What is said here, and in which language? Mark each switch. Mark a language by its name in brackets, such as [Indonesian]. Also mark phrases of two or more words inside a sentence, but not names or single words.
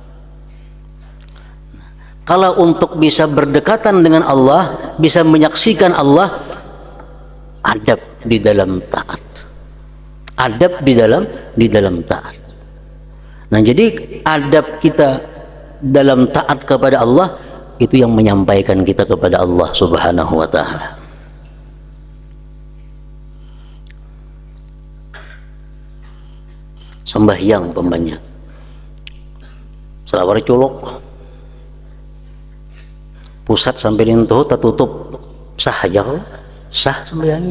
[Banjar] Kalau untuk bisa berdekatan dengan Allah, bisa menyaksikan Allah, adab di dalam taat. Adab di dalam taat. Nah, jadi adab kita dalam taat kepada Allah itu yang menyampaikan kita kepada Allah [Arabic] سبحانه وتعالى. [Banjar] Sembahyang umpamanya, selawar colok, pusat sampai rintuh tertutup, sah aja kok, sah sembahyangnya.